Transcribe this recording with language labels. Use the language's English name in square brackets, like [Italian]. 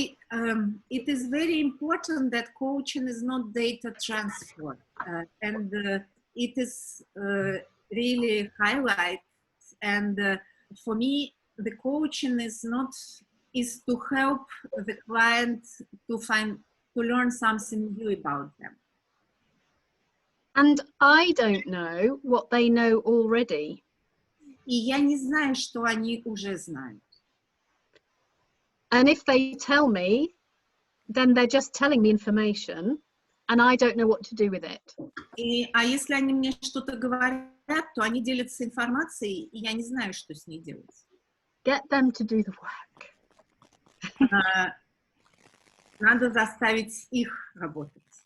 [English] It is very important that coaching is not data transfer, and it is really highlight. And for me, the coaching is to help the client to learn something new about them. And I don't know what they know already. [Russian] И я не знаю, что они уже знают. [English] And if they tell me, then they're just telling me information, and I don't know what to do with it. [Russian] А если они мне что-то говорят, то они делятся информацией, и я не знаю, что с ней делать. [English] Get them to do the work. [Russian] Надо заставить их работать.